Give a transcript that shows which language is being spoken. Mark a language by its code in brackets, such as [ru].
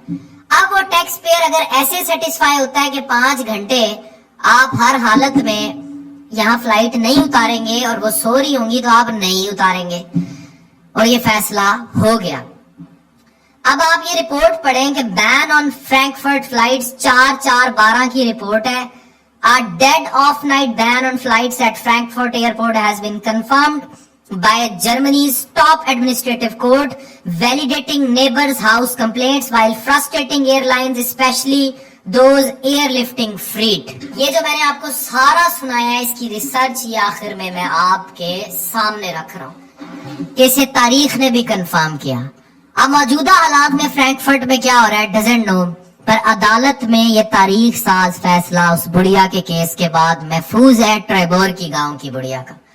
[ur] اب وہ tax pair اگر ایسے سیٹسفائی ہوتا ہے کہ 5 گھنٹے آپ ہر حالت میں یہاں فلائٹ نہیں اتاریں گے اور وہ سو رہی ہوں گی تو آپ نہیں اتاریں گے, اور یہ فیصلہ ہو گیا. اب آپ یہ رپورٹ پڑھیں کہ [en] ban on Frankfurt flights [ur] 4/4/12 کی رپورٹ ہے. [en] A dead off night ban on flights at Frankfurt airport has been confirmed by Germany's top administrative court, validating neighbors' house complaints while frustrating airlines, especially those airlifting freight. [ur] یہ جو میں نے آپ کو سارا سنایا ہے اس کی ریسرچ یہ آخر میں آپ کے سامنے رکھ رہا ہوں کہ اسے تاریخ نے بھی کنفرم کیا. اب موجودہ حالات میں فرینکفرٹ میں کیا ہو رہا ہے [en] doesn't know, [ur] پر عدالت میں یہ تاریخ ساز فیصلہ اس بڑھیا کے کیس کے بعد محفوظ ہے ٹریبور کی گاؤں کی بڑھیا کا.